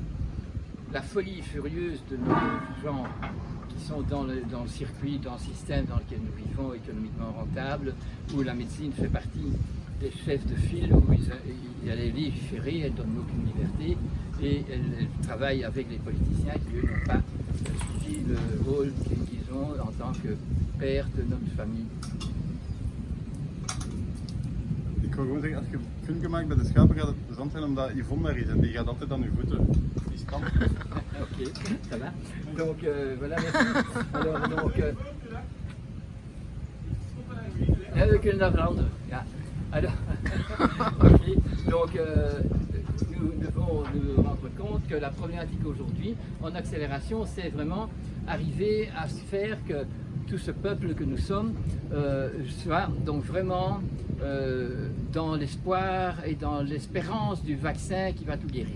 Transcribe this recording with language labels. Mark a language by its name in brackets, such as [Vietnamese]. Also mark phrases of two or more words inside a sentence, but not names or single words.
[French] La folie furieuse de nos gens qui sont dans le circuit, dans le système dans lequel nous vivons, économiquement rentable, où la médecine fait partie des chefs de file, où elle est légiférée, elle ne donne aucune liberté, et elle travaille avec les politiciens qui, eux, n'ont pas suivi le rôle qu'ils ont en tant que père de notre famille. [Dutch] Ik wil gewoon zeggen, als je filmpje maakt bij de schapen gaat het plezant zijn omdat Yvonne daar is en die gaat altijd aan je voeten. Die stand. [French] Ok, ça va. Donc voilà, merci. Alors donc... [Dutch] we kunnen dat veranderen. Ja. [French] Alors, okay. Donc nous devons nous rendre compte que la problématique aujourd'hui en accélération, c'est vraiment arriver à se faire que tout ce peuple que nous sommes soit donc vraiment dans l'espoir et dans l'espérance du vaccin qui va tout guérir.